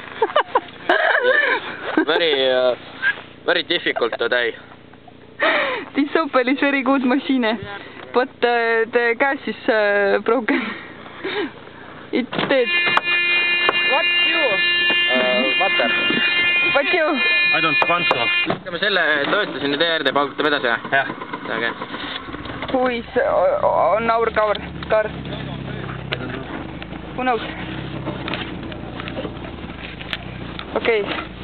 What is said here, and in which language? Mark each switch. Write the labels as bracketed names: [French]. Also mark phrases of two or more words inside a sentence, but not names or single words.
[English] Very difficult today. This Opel is very good machine, but the gas is broken. It's dead. What you? Water. What you? I don't want to. [Estonian] Ütleme selle toetasin ja teie paugutame edasi, jah? Jah. [English] Okay. Who is on our car? Who knows? Okay.